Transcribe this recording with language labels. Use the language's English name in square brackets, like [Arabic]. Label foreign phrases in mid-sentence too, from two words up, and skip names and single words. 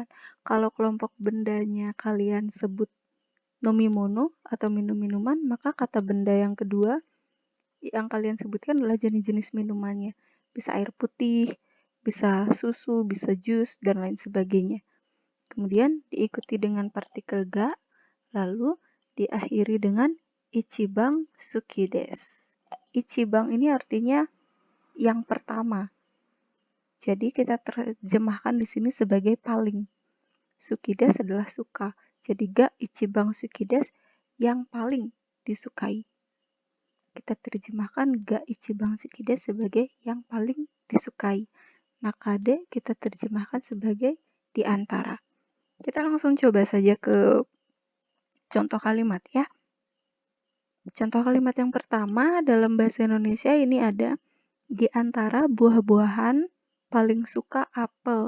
[Indonesian] Kalau kelompok bendanya kalian sebut nomimono atau minum-minuman, maka kata benda yang kedua yang kalian sebutkan adalah jenis-jenis minumannya. Bisa air putih, bisa susu, bisa jus, dan lain sebagainya. Kemudian diikuti dengan partikel ga, lalu diakhiri dengan [Japanese] 一番好きです. [Indonesian] Ichiban ini artinya yang pertama. Jadi kita terjemahkan di sini sebagai paling. [Japanese] 好きです [Indonesian] adalah suka. Jadi [Japanese] が一番好きです [Indonesian] yang paling disukai. Kita terjemahkan [Japanese] が一番好きです [Indonesian] sebagai yang paling disukai. Nakade kita terjemahkan sebagai di antara. Kita langsung coba saja ke contoh kalimat ya. Contoh kalimat yang pertama dalam bahasa Indonesia ini ada di antara buah-buahan paling suka apel.